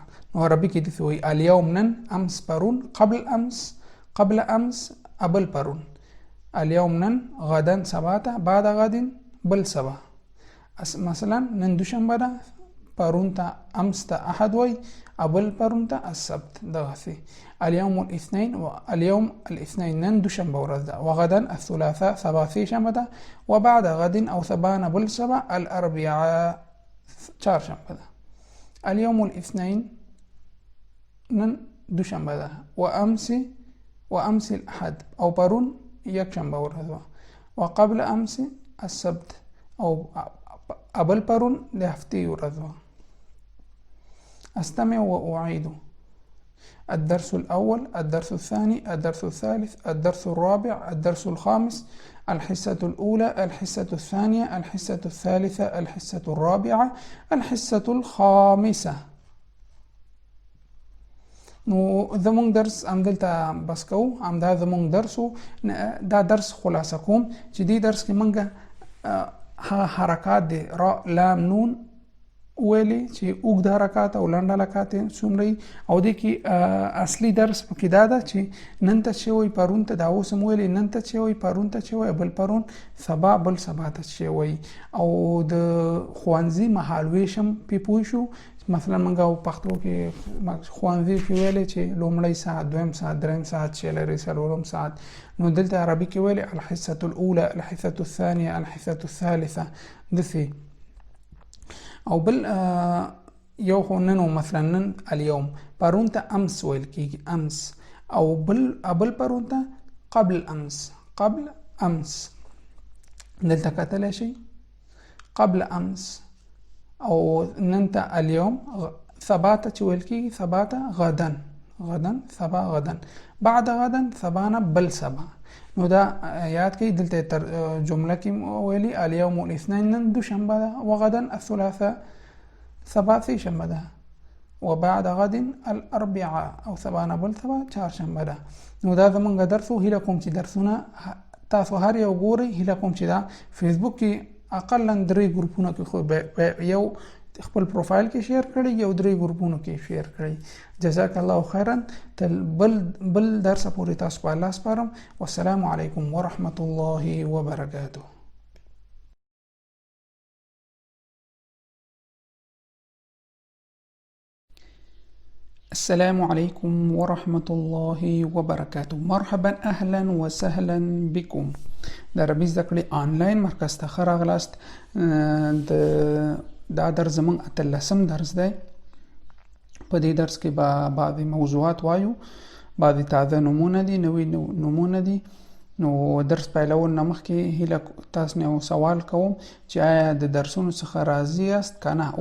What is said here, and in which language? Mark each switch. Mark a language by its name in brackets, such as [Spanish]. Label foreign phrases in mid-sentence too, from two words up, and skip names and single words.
[Pashto] نو عربي کې دې وایي اليوم نن، امس پرون، [Arabic] قبل امس [Pashto] ابل پرون. اليوم نن، غدا سباته، [Arabic] بعد غد [Pashto] بل سبا. مثلا نن دوشنبه ده، پرون ته امس ته احد وای، ابل پرون ته السبت دغسې. [Arabic] اليوم الاثنين [Pashto] نن دوشنبه ورځ ده، [Arabic] وغدا الثلاثاء [Pashto] سبا سه شنبه ده، [Arabic] وبعد غد [Pashto] او سبا نه بل سبا الاربعاء چهارشنبه ده. [Arabic] اليوم الاثنين [Pashto] نن دوشنبه ده، [Arabic] وامس الاحد [Pashto] او پرون یکشنبه ورځ وه، [Arabic] وقبل امس السبت [Pashto] او ابل پرون د هفتې ورځ وه. [Arabic] استمع واعيد. الدرس الأول، الدرس الثاني، الدرس الثالث، الدرس الرابع، الدرس الخامس، الحصة الأولى، الحصة الثانية، الحصة الثالثة، الحصة الرابعة، الحصة الخامسة. [Pashto] نو زمونږ درس همدلته بس کوو، همدا زمونږ درس و. دا درس خلاصه کوم چې دې درس کې موږ هغه حرکات دی را لام نون ویلې چې اوږد حرکات او لنډ حرکات څومره، او دې کې اصلي درس پکې دا ده چې نن ته چې وایي پرون ته دا اوس هم ویلې، نن ته چې وایي پرون ته چې وایي بل پرون، سبا بل سبا ته چې وایي، او د ښوونځي مهالویش هم پې پوه شو. مثلا موږ پښتو کې ښوونځي کې ویلې چې لومړی ساعت، دویم ساعت، دریم ساعت چې لري، څلورم ساعت. نو دلته عربي کې ویلې [Arabic] الحصة الأولى، الحصة الثانية، الحصة الثالثة [Pashto] داسې. او بل یو خو نن مثلا نن اليوم، پرون ته امس ویل کېږي، امس، او بل پرون ته [Arabic] قبل امس، قبل امس. [Pashto] دلته کتلی شي [Arabic] قبل امس. [Pashto] او نن ته اليوم، سبا ته چې ویل کېږي سبا ته غدن، غدن سبا غدن، [Arabic] بعد غدن [Pashto] سبا نه بل سبا. نو دا یاد کړئ، دلته تر جمله کې ویلي [Arabic] اليوم الاثنين [Pashto] نن دوشنبه ده، [Arabic] وغدا الثلاثاء [Pashto] سبا سه شنبه ده، [Arabic] وبعد غد الاربعاء [Pashto] او سبا نه بل سبا چهارشنبه ده. نو دا زمونږ درس و. هیله کوم چې درسونه تاسو هر یو ګورئ. هیله کوم چې دا فیسبوک کې اقلا 3 ګروپونه کې خو یو خپل پروفایل کې شیر کړئ، یو 3 ګروپونو کې شیر کړئ. [Arabic] جزاک الله خیرا. [Pashto] تل بل درس پورې تاسو په الله سپارم. [Arabic] والسلام علیکم ورحمة الله وبرکاته. السلام عليكم ورحمة الله وبركاته. مرحبا أهلا وسهلا بكم. [Pashto] د عربي زده کړې آنلاین مرکز ته ښه راغلاست. دا درس زموږ 18م درس دی. په دې درس کې به بعضې موضوعات وایو، بعضې تازه نومونه دي، نوي نومونه دي. نو درس پیلول نه مخکې هیله تاسو نه یو سوال کوم چې آیا د درسونو څخه راضي یاست که نه؟